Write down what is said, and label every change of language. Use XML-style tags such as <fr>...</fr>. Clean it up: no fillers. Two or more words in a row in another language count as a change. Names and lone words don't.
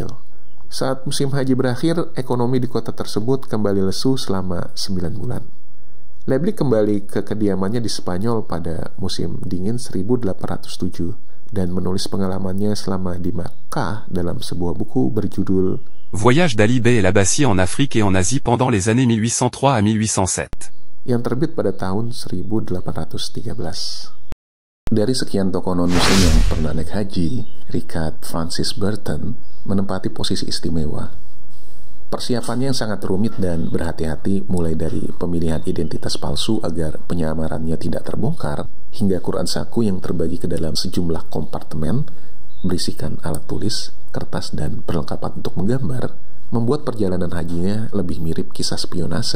<id>Saat musim haji berakhir, ekonomi di kota tersebut kembali lesu selama 9 bulan. Leblik kembali ke kediamannya di Spanyol pada musim dingin 1807 dan menulis pengalamannya selama di Makkah dalam sebuah buku berjudul</id> <fr>Voyage d'Ali Bey et l'Abbassie en Afrique et en Asie pendant les années 1803 à 1807.</fr> <id>Yang terbit pada tahun 1813. Dari sekian tokoh non-muslim yang pernah naik haji, Richard Francis Burton menempati posisi istimewa. Persiapannya yang sangat rumit dan berhati-hati, mulai dari pemilihan identitas palsu agar penyamarannya tidak terbongkar, hingga Quran saku yang terbagi ke dalam sejumlah kompartemen berisikan alat tulis, kertas, dan perlengkapan untuk menggambar, membuat perjalanan hajinya lebih mirip kisah spionase.</id>